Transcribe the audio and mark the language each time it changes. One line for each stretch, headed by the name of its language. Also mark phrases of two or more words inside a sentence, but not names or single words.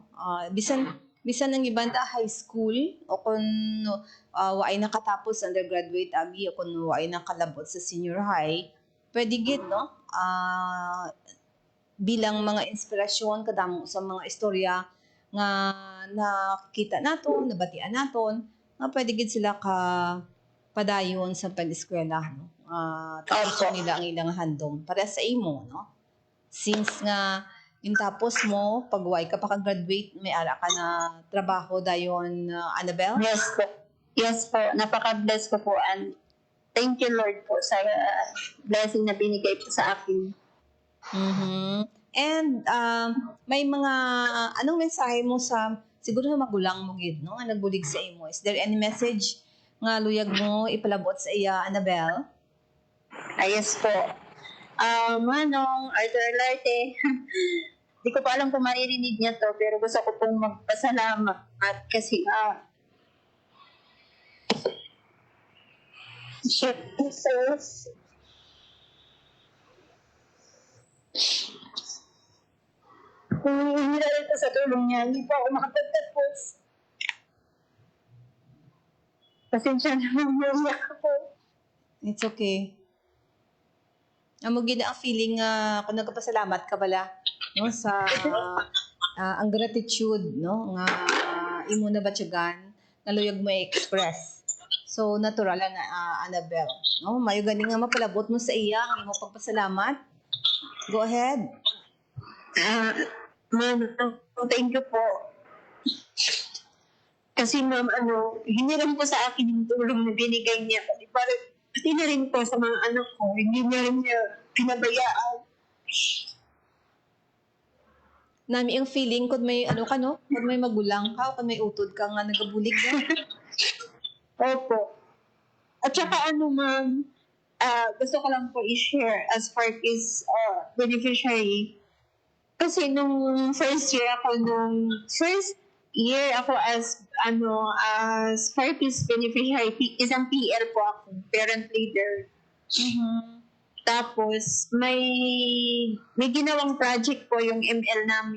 Hiligaynon: Bisan ang iban ta high school o kun waay nakatapos undergraduate abi o kun waay nakalabot sa
English: senior high,
Hiligaynon: pwede gid no bilang mga inspirasyon kadamo sa mga istorya nga nakita naton, nabatian naton, nga pwede gid sila ka padayon sa pag-eskwela no. Tapos nila ang ilang handom para sa imo no. Since nga yung tapos mo pag way ka pa ka-graduate may ara ka na trabaho dayon Annabelle?
English: Yes po.
Filipino: Napaka-bless ko po and
English: thank you Lord
Filipino: po sa blessing na binigay po sa akin.
Hiligaynon: And may mga anong mensahe mo sa siguro sa magulang mo gid no nga nagbulig sa imo?
English: Is there any message
Hiligaynon: nga luyag mo ipalabot sa iya Annabelle?
English: Yes po. Manong Arthur Larte.
Filipino: Di ko pa alam kung maririnig niya to pero gusto ko pong magpasalamat at kasi kung hindi na ito sa tulong niya, hindi po ako makapagtapos. Pasensya na umiyak ako.
English: It's okay.
Hiligaynon: Amo gid ang feeling kung nagpasalamat ka bala no sa ang gratitude no nga imo na batyagan naluyag mo i-express. So natural na Annabelle, no? Mayo gani nga mapalabot mo sa iya ang imo pagpasalamat.
English: Go ahead. Ma'am, thank you po.
Filipino: Kasi ma'am, hiniram po sa akin yung tulong na binigay niya. Pati na rin po sa mga anak ko, hindi niya rin niya pinabayaan.
Hiligaynon: Nami ang feeling kung may ano ka no, kung may magulang ka, kung may utod ka nga nagabulig na.
Filipino: Opo. At saka ma'am, gusto ko lang po i-share
English: as part is beneficiary.
Filipino: Kasi nung
English: first year
Filipino: ako
English: as Farpis beneficiary,
Filipino: isang PL po ako, parent leader. Tapos may ginawang project po yung ML namin.